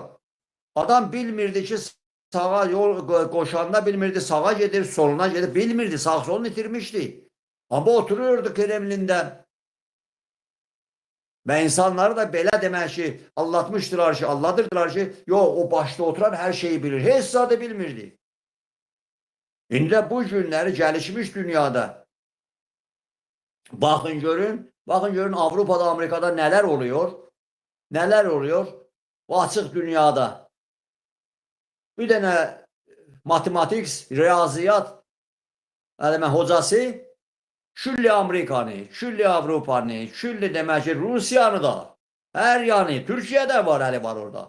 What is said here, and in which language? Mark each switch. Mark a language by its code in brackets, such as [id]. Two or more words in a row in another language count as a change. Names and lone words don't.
[az] Adam bilmirdi ki, sağa yol koşanda bilmirdi, sağa gedir, soluna gedir, bilmirdi, sağ solunu itirmişti. [tr] Ama oturuyordu Kremlin'den. [az] Və insanları da belə demək ki, aldatmışdılar ki, alladırdılar ki, yox, o başda oturan hər şeyi bilir. Heç zadı bilmirdi. İndi bu günləri gəlişmiş dünyada [tr] bakın görün Avrupa'da, Amerika'da neler oluyor? Neler oluyor? O açık dünyada. [az] Bir dənə matematik, riyaziyat hocası külli Amerikanı, külli Avropanı, külli demək ki, Rusiyanı da, her yanı, Türkiye'de var, eli var orada.